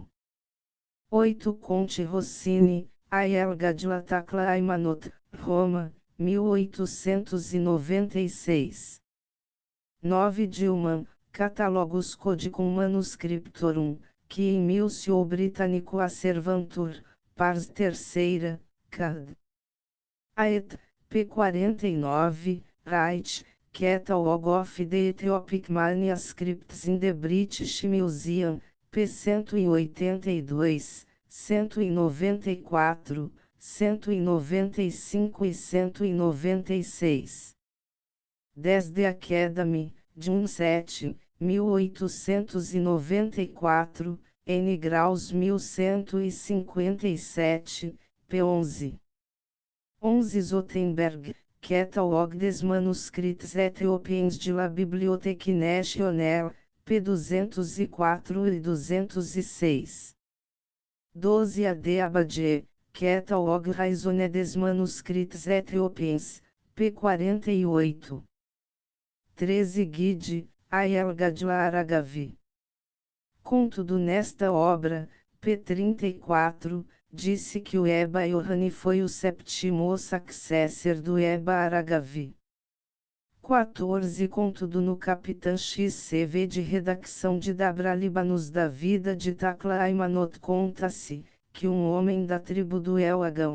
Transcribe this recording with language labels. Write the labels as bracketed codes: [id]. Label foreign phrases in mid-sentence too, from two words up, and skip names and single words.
[pt] 8 Conte Rossini, a Elga de Latacla Aimanot, Roma, 1896. 9 Dilman, Catalogus Codicum Manuscriptorum, que em Milcio Britannico Acervantur, pars terceira, cad. Aet, p. 49, right, Catalog of the Ethiopic Manuscripts in the British Museum, p. 182, 194, 195 e 196. 10 The Academy, Jun 7, 1894, N. Graus 1157, p. 11. 11 Zotenberg, Catalog des Manuscrits Ethiopiens de la Bibliothèque Nationale, p. 204 e 206. 12 A.D. Abadie, Catalog Raisonné des Manuscrits Ethiopiens, p. 48. 13 Guide, A.L. Gadla Aragavi. Contudo nesta obra, p. 34, disse que o Eba Yohane foi o sétimo successor do Eba Aragavi. 14 Contudo no Capitã XCV de redação de Dabralibanos da vida de Takla Aymanot conta-se, que um homem da tribo do Elagão,